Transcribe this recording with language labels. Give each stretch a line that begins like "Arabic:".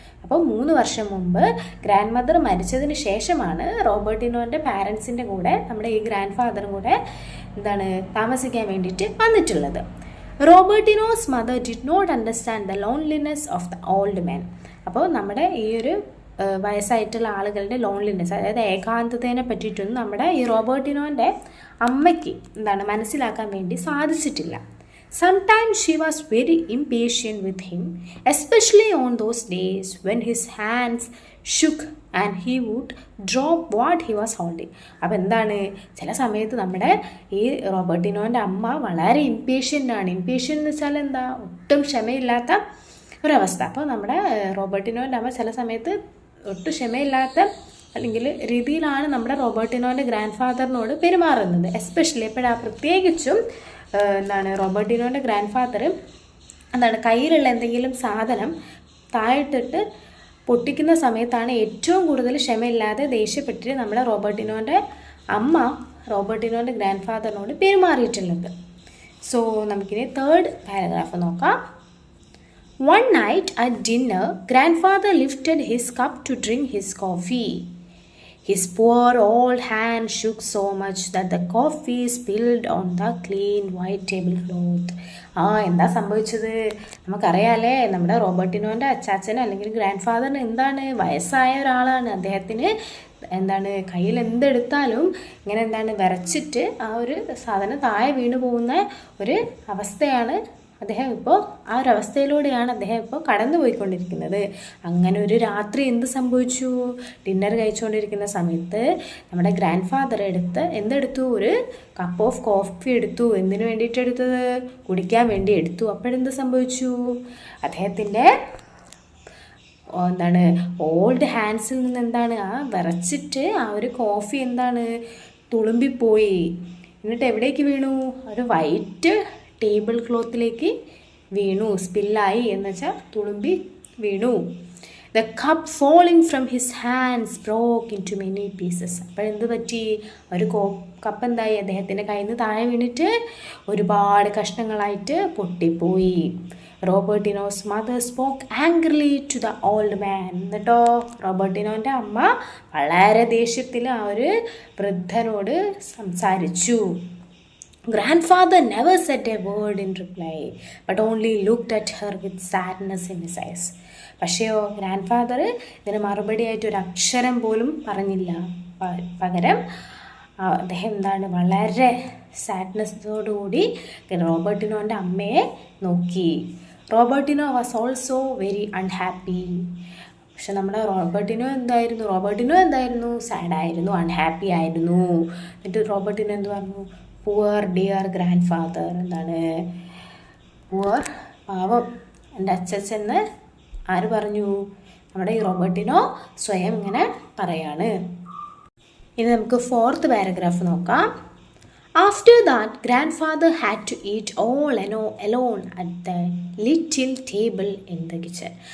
Malayalam: അപ്പോൾ 3 വർഷം മുമ്പ് ഗ്രാൻഡ് മദർ മരിച്ചതിന് ശേഷമാണ് റോബർട്ടിനോൻ്റെ പാരൻസിൻ്റെ കൂടെ നമ്മുടെ ഈ ഗ്രാൻഡ് ഫാദറും കൂടെ താമസിക്കാൻ വേണ്ടിയിട്ട് വന്നിട്ടുള്ളത്.
English: Robertino's mother did not understand the loneliness of the old man.
Malayalam: അപ്പോൾ നമ്മുടെ ഈ ഒരു വയസ്സായിട്ടുള്ള ആളുകളുടെ ലോൺലിനെസ്, അതായത് ഏകാന്തതയെ പറ്റിയിട്ടൊന്നും നമ്മുടെ ഈ റോബർട്ടിനോൻ്റെ അമ്മയ്ക്ക് മനസ്സിലാക്കാൻ വേണ്ടി സാധിച്ചിട്ടില്ല.
English: Sometimes she was very impatient with him, especially on those days when his hands shook and he would drop what he was holding.
Malayalam: അപ്പോൾ ചില സമയത്ത് നമ്മുടെ ഈ റോബർട്ടിനോൻ്റെ അമ്മ വളരെ ഇംപേഷ്യൻ്റാണ്. ഇംപേഷ്യൻ്റ് എന്ന് വെച്ചാൽ ഒട്ടും ക്ഷമയില്ലാത്ത ഒരവസ്ഥ. അപ്പോൾ നമ്മുടെ റോബർട്ടിനോൻ്റെ അമ്മ ചില സമയത്ത് ഒട്ടും ക്ഷമയില്ലാത്ത അല്ലെങ്കിൽ രീതിയിലാണ് നമ്മുടെ റോബർട്ടിനോൻ്റെ ഗ്രാൻഡ് ഫാദറിനോട് പെരുമാറുന്നത്. എസ്പെഷ്യലി പ്രത്യേകിച്ചും റോബർട്ടിനോൻ്റെ ഗ്രാൻഡ് ഫാദർ കയ്യിലുള്ള എന്തെങ്കിലും സാധനം താഴെട്ടിട്ട് പൊട്ടിക്കുന്ന സമയത്താണ് ഏറ്റവും കൂടുതൽ ക്ഷമയില്ലാതെ ദേഷ്യപ്പെട്ടിട്ട് നമ്മുടെ റോബർട്ടിനോൻ്റെ അമ്മ റോബർട്ടിനോൻ്റെ ഗ്രാൻഡ് ഫാദറിനോട് പെരുമാറിയിട്ടുള്ളത്. സോ നമുക്കിനി തേർഡ് പാരഗ്രാഫ് നോക്കാം.
English: One night at dinner, grandfather lifted his cup to drink his coffee. His poor old hand shook so much that the coffee spilled on the clean white tablecloth.
Malayalam: എന്താ സംഭവിച്ചത്? നമുക്കറിയാമല്ലേ, നമ്മുടെ റോബർട്ടിനോൻ്റെ അച്ചാച്ചന് അല്ലെങ്കിൽ grand ഫാദറിന് വയസ്സായ ഒരാളാണ്. അദ്ദേഹത്തിന് കയ്യിൽ എന്തെടുത്താലും ഇങ്ങനെ വിറച്ചിട്ട് ആ ഒരു സാധനം താഴെ വീണു പോകുന്ന ഒരു അവസ്ഥയാണ് ആ ഒരവസ്ഥയിലൂടെയാണ് അദ്ദേഹം ഇപ്പോൾ കടന്നു പോയിക്കൊണ്ടിരിക്കുന്നത്. അങ്ങനെ ഒരു രാത്രി എന്ത് സംഭവിച്ചു? ഡിന്നർ കഴിച്ചുകൊണ്ടിരിക്കുന്ന സമയത്ത് നമ്മുടെ ഗ്രാൻഡ് ഫാദർ എന്തെടുത്തു? ഒരു കപ്പ് ഓഫ് കോഫി എടുത്തു. എന്തിനു വേണ്ടിയിട്ട് എടുത്തത്? കുടിക്കാൻ വേണ്ടി എടുത്തു. അപ്പോഴെന്ത് സംഭവിച്ചു? അദ്ദേഹത്തിൻ്റെ എന്താണ് ഓൾഡ് ഹാൻഡ്സിൽ നിന്ന് എന്താണ് ആ വിറച്ചിട്ട് ആ ഒരു കോഫി എന്താണ് തുളുമ്പിപ്പോയി. എന്നിട്ട് എവിടേക്ക് വീണു? ഒരു വൈറ്റ് ടേബിൾ ക്ലോത്തിലേക്ക് വീണു. സ്പില്ലായി എന്ന് വെച്ചാൽ തുളുമ്പി വീണു.
English: The cup falling from his hands broke into many pieces.
Malayalam: അപ്പോൾ എന്ത് പറ്റി? ഒരു കപ്പ് എന്തായി? അദ്ദേഹത്തിൻ്റെ കയ്യിൽ നിന്ന് താഴെ വീണിട്ട് ഒരുപാട് കഷ്ണങ്ങളായിട്ട് പൊട്ടിപ്പോയി.
English: Robertino's mother spoke angrily to the old man.
Malayalam: എന്നിട്ടോ റോബർട്ടിനോൻ്റെ അമ്മ വളരെ ദേഷ്യത്തിൽ ആ ഒരു വൃദ്ധനോട് സംസാരിച്ചു.
English: Grandfather never said a word in reply, but only looked at her with sadness in his eyes.
Malayalam: പക്ഷേയോ grand father ഇതിന് മറുപടിയായിട്ട് ഒരു അക്ഷരം പോലും പറഞ്ഞില്ല. പകരം അദ്ദേഹം എന്താണ് വളരെ സാഡ്നെസ്സോടുകൂടി റോബർട്ടിനോൻ്റെ അമ്മയെ നോക്കി.
English: Robertino was also very unhappy.
Malayalam: പക്ഷെ നമ്മുടെ റോബർട്ടിനോ എന്തായിരുന്നു? സാഡായിരുന്നു, അൺഹാപ്പി ആയിരുന്നു. എന്നിട്ട് റോബർട്ടിനോ എന്ത് പറഞ്ഞു?
English: Poor dear grandfather.
Malayalam: എന്താണ് പുവർ, പാവം എൻ്റെ അച്ഛച്ചെന്ന് ആര് പറഞ്ഞു? നമ്മുടെ ഈ റോബർട്ടിനോ സ്വയം ഇങ്ങനെ പറയാണ്. ഇനി നമുക്ക് 4th പാരഗ്രാഫ് നോക്കാം.
English: After that, grandfather had to eat all alone at the little table in the kitchen.